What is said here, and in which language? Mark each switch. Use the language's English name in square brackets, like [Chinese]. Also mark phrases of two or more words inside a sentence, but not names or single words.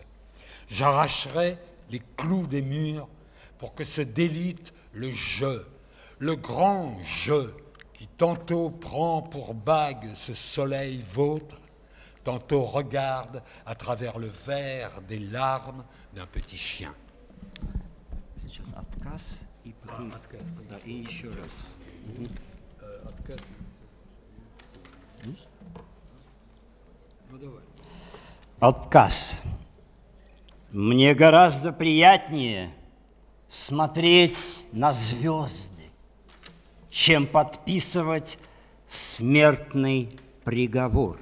[French] J'arracherai les clous des murs pour que se délite le jeu, le grand jeu qui tantôt prend pour bague ce soleil vôtre, tantôt regarde à travers le verre des larmes d'un petit chien. [Russian] Сейчас отказ и Отказ. да, и еще раз. Отказ. Ну давай. Отказ. Мне гораздо приятнее смотреть на звезды, чем подписывать смертный приговор.